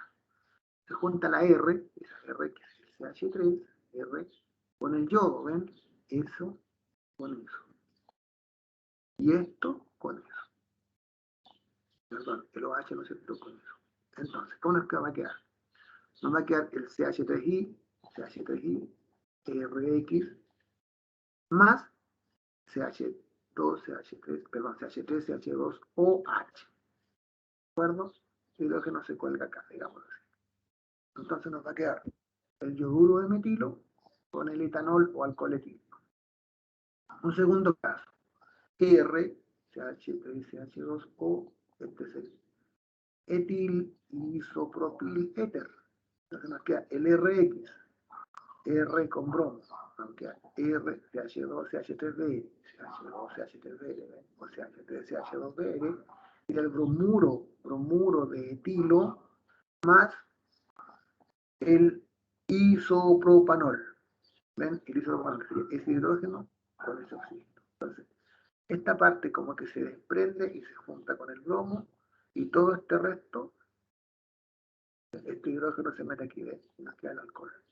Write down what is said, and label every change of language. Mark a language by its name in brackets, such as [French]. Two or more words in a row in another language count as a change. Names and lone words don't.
[Spanish] Se junta la R, esa R que es el CH3, R, con el yodo, ¿ven? Eso con eso. Y esto con eso. Perdón, el OH no se cierto con eso. Entonces, ¿cómo nos va a quedar? Nos va a quedar el CH3I, RX, más CH2, CH3, perdón, CH3, CH2, OH. ¿De acuerdo? El hidrógeno se cuelga acá, digamos así. Entonces nos va a quedar el yoduro de metilo con el etanol o alcohol etílico. Un segundo caso, R, CH3, CH2O, este es el etil isopropil éter. Entonces nos queda el RX, R con bromo, nos queda R, CH2, CH3B, CH2, CH3BR, o CH3, CH2BR, y el bromuro de etilo más el isopropanol. ¿Ven? El isopropanol es hidrógeno con ese oxígeno. Entonces, esta parte como que se desprende y se junta con el bromo y todo este resto, este hidrógeno se mete aquí dentro y nos queda el alcohol.